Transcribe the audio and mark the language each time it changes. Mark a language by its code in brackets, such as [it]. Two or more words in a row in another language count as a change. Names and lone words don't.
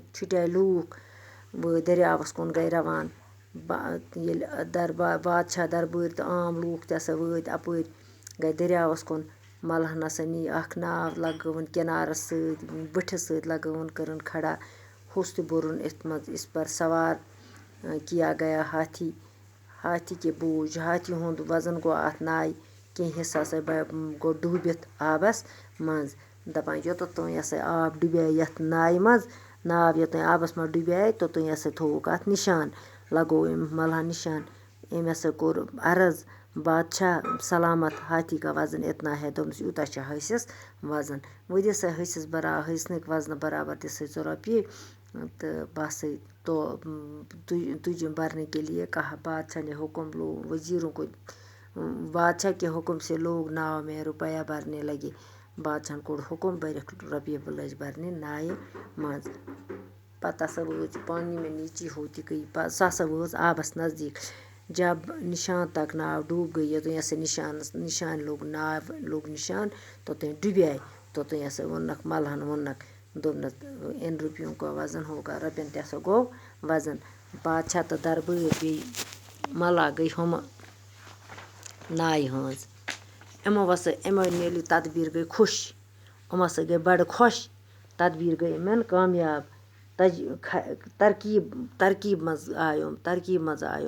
[ks] چھُٹے لوٗکھ وٲتۍ دٔریاوس کُن گٔے روان. ییٚلہِ بادشاہ دربٲرۍ تہٕ عام لوٗکھ تہِ ہسا وٲتۍ اپٲرۍ گٔے دٔریاوس کُن. ملہن ہسا نی اکھ ناو لگٲوٕن کِنارس سۭتۍ بٔٹھِس سۭتۍ لگٲوٕن کٔرٕن کھڑا. ہوٚس تہِ بوٚرُن أتھۍ منٛز. [ur] اس پر سوار کیا گیا ہاتھی. ہاتھی کے بوجھ. [ks] ہاتھی ہُنٛد وزن گوٚو اتھ ناوِ. کینٛہہ حصہٕ ہسا گوٚو ڈوٗبِتھ آبس منٛز. دپان یوٚتتھ تانۍ ہسا آب ڈُبے یتھ ناوِ منٛز، ناو یوٚتانۍ آبس منٛز ڈُبے توٚتانۍ ہسا تھووُکھ اتھ نِشان. لگوو أمۍ ملہن نِشان. أمۍ ہسا کوٚر عرض، بادشاہ سلامت، [ur] ہاتھی کا وزن اتنا ہے. [ks] دوٚپنس یوٗتاہ چھُ ہسِس وزن. ؤدِو سا ہسنٕکۍ وزنہٕ برابر دِ سا ژٕ رۄپیہِ تہٕ بہٕ ہسا [ur] تجھے بھرنے کے لیے کہا. بادشاہ نے حکم وزیروں کو بادشاہ کے حکم سے لوگ ناؤ میں روپیہ بھرنے لگے. [ks] بادشاہن کوٚر حکم، بٔرِکھ رۄپیہِ لٔجۍ بھرنہِ ناوِ منٛز. پتہٕ ہسا وٲژ [ur] پانی میں نیچی ہوتی گئی. [ks] سۄ ہسا وٲژ آبس نزدیٖک. [ur] جب نشان تک ناو ڈوب گئی، [ks] یوٚتانۍ ہسا نشان لوٚگ، ناو لوٚگ نشان توٚتانۍ ڈُبے. توٚتانۍ ہسا ووٚننکھ ملہن دوٚپنکھ [ur] ان روپیوں کا وزن ہوگا. [ks] رۄپین تہِ ہسا گوٚو وزن. بادشاہ تہٕ دربٲرۍ بیٚیہِ ملا گٔے ہُمہٕ ناوِ ہٲنز. یِمو ییٚلہِ تدبیٖر گٔے خوش. یِم ہسا گٔے بڑٕ خۄش. تدبیٖر گٔے یِمن کامیاب. ترکیب منٛز آے یِم.